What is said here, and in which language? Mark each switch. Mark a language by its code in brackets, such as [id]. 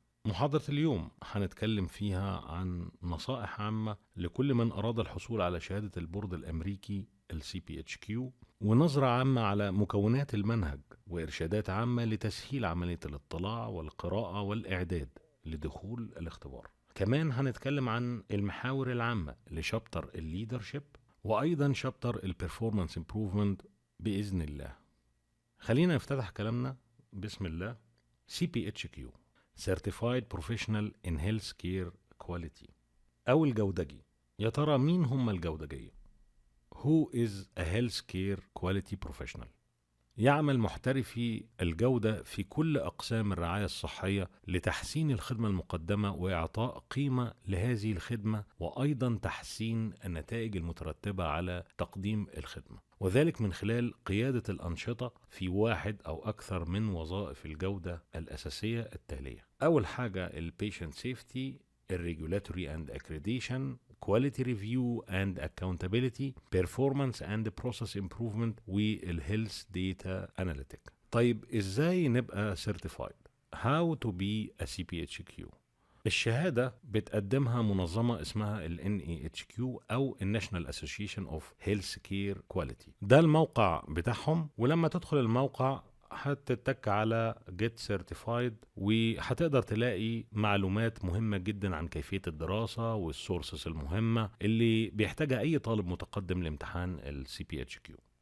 [ar] محاضرة اليوم هنتكلم فيها عن نصائح عامة لكل من أراد الحصول على شهادة البورد الأمريكي CPHQ، ونظرة عامة على مكونات المنهج، وإرشادات عامة لتسهيل عملية الاطلاع والقراءة والإعداد لدخول الاختبار. كمان هنتكلم عن المحاور العامة لشابتر الليدرشيب، وأيضا شابتر البرفورمانس امبروفمنت بإذن الله. خلينا نفتتح كلامنا بسم الله. [en] CPHQ Certified Professional in Healthcare Quality [ar] أو الجودجي. يا ترى مين هم الجودجية؟ [en] Who is a Healthcare Quality Professional؟ [ar] يعمل محترفي الجودة في كل أقسام الرعاية الصحية لتحسين الخدمة المقدمة وإعطاء قيمة لهذه الخدمة، وأيضا تحسين النتائج المترتبة على تقديم الخدمة، وذلك من خلال قيادة الأنشطة في واحد أو أكثر من وظائف الجودة الأساسية التالية. أول حاجة [en] Patient Safety, Regulatory and Accreditation, Quality Review and Accountability, Performance and Process Improvement, والHealth Data Analytic. [ar] طيب إزاي نبقى Certified؟ [en] How to be a CPHQ؟ [ar] الشهادة بتقدمها منظمة اسمها NAHQ أو National Association of Healthcare Quality. ده الموقع بتاعهم، ولما تدخل الموقع هتتك على Get Certified، وهتقدر تلاقي معلومات مهمة جدا عن كيفية الدراسة والسورسز المهمة اللي بيحتاجها أي طالب متقدم لامتحان CPHQ.